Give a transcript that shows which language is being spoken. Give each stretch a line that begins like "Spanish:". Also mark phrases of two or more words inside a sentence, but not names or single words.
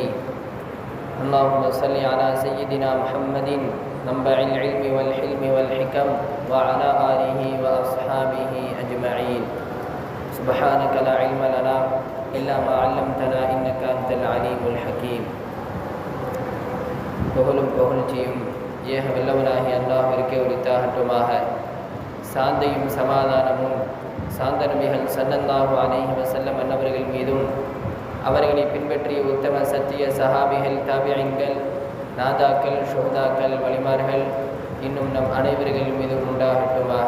Arabic: اللهم صل على سيدنا محمد منبع العلم والحلم والحكم وعلى آله وأصحابه أجمعين. سبحانك لا علم لنا إلا ما علمتنا إنك أنت العليم الحكيم.
Tamil: புகழும் புகழ்ச்சியும் ஏக வல்லவனாகிய அல்லாஹ்விற்கே உரித்தாகட்டுமாக. சாந்தியும் சமாதானமும் சாந்த நபிகள்
Arabic: صلى الله عليه وسلم
Tamil: அன்னவர்கள் மீதும் அவர்களை பின்பற்றிய உத்தம சத்திய சஹாபிகள், தாபிஈன்கள், நாதாக்கள், ஷுஹதாக்கள், வலிமார்கள் இன்னும் நம் அனைவர்கள் மீதும் உண்டாகட்டுமாக.